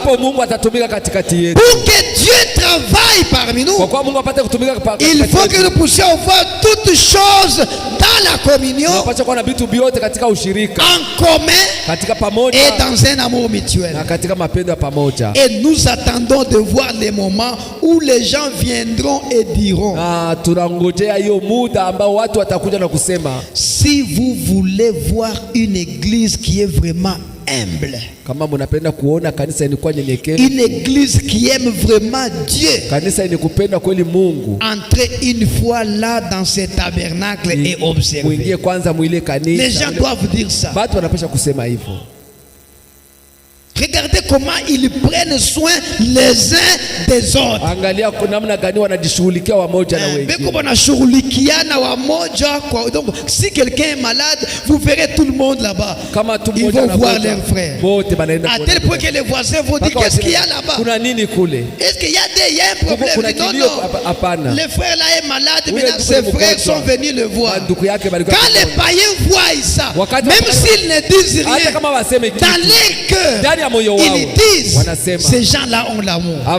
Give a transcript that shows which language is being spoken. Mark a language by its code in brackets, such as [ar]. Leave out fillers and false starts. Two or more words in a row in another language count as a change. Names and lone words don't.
[fr] Pour que Dieu travaille parmi nous, il faut que nous puissions voir toutes choses dans la communion, en commun et dans un amour mutuel. Et nous attendons de voir les moments où les gens viendront et diront, si vous voulez voir une église qui est vraiment humble. [sw] Kama mnapenda kuona kanisa ilikuwa nyenyekevu. [fr] Une église qui aime vraiment Dieu. [sw] Kanisa ilikupenda kweli Mungu. [fr] Entrez une fois là dans ce tabernacle et observez. [sw] Muingie kwanza mwile kanisa. [fr] Les gens doivent dire ça. [sw] Watu wanapaswa kusema hivyo. [fr] Regardez comment ils prennent soin les uns des autres. [sw] Angalia namna gani wanajishughulikia wamoja na wengine. Beko wanashughulikiana wamoja kwa. [fr] Donc si quelqu'un est malade, vous verrez tout le monde là-bas. Ils vont voir leurs frères. À tel point que les voisins vont dire qu'est-ce qu'il y a là-bas? Est-ce qu'il y a un problème? Non. Le frère là est malade, maintenant ses frères sont venus le voir. Quand les païens voient ça, même s'ils ne disent rien, dans leur cœur, ils disent, ces gens-là ont l'amour.